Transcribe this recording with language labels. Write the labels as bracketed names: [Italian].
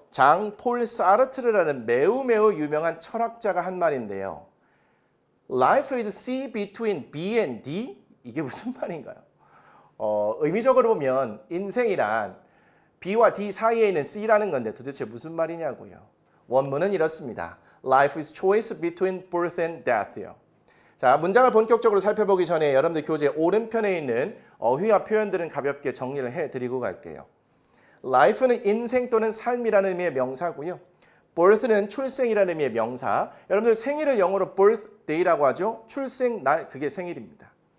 [Korean] 장 폴 사르트르라는 매우 유명한 철학자가 한 말인데요. [English] Life is C between B and D? [Korean] 이게 무슨 말인가요? 의미적으로 보면 인생이란 B와 D 사이에 있는 C라는 건데 도대체 무슨 말이냐고요. 원문은 이렇습니다. [English] Life is choice between birth and death요. [Korean] 자, 문장을 본격적으로 살펴보기 전에 여러분들 교재 오른편에 있는 어휘와 표현들은 가볍게 정리를 해드리고 갈게요. Life는 인생 또는 삶이라는 의미의 명사고요. birth는 출생이라는 의미의 명사. 여러분들 생일을 영어로 birthday라고 하죠. 출생 날 그게 생일입니다.